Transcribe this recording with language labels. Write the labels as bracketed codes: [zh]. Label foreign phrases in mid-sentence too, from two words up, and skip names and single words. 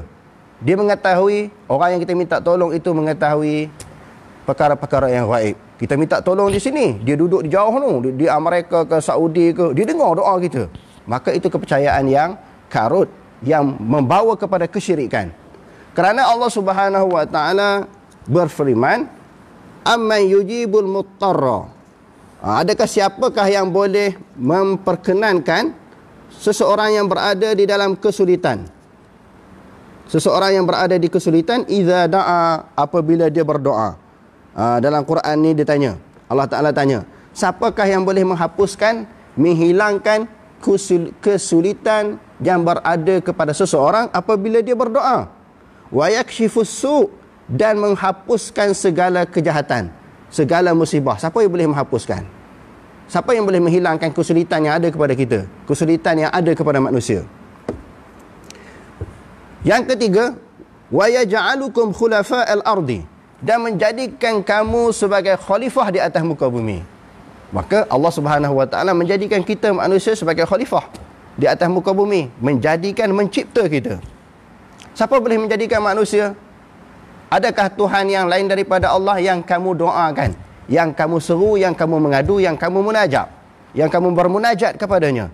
[ms] Dia mengetahui, orang yang kita minta tolong itu mengetahui perkara-perkara yang gaib. Kita minta tolong di sini, dia duduk di jauh tu, di Amerika ke Saudi ke, dia dengar doa kita. Maka itu kepercayaan yang karut, yang membawa kepada kesyirikan. Kerana Allah [ar] سبحانه وتعالى [ms] berfirman, [ar] أمن يجيب المضطر. [ms] Adakah siapakah yang boleh memperkenankan seseorang yang berada di dalam kesulitan? Seseorang yang berada di kesulitan, [ar] إذا دعا, [ms] apabila dia berdoa. Dalam Quran ni dia tanya, Allah Ta'ala tanya, siapakah yang boleh menghapuskan, menghilangkan kesulitan yang berada kepada seseorang apabila dia berdoa? [ar] ويكشف السوء', [ms] dan menghapuskan segala kejahatan, segala musibah. Siapa yang boleh menghapuskan? Siapa yang boleh menghilangkan kesulitan yang ada kepada kita, kesulitan yang ada kepada manusia? Yang ketiga, [ar] ويجعلكم خلفاء الأرض, [ms] dan menjadikan kamu sebagai khalifah di atas muka bumi. Maka Allah [ar] سبحانه وتعالى [ms] menjadikan kita manusia sebagai khalifah di atas muka bumi, menjadikan, mencipta kita. Siapa boleh menjadikan manusia? Adakah Tuhan yang lain daripada Allah yang kamu doakan, yang kamu seru, yang kamu mengadu, yang kamu munajat, yang kamu bermunajat kepadanya?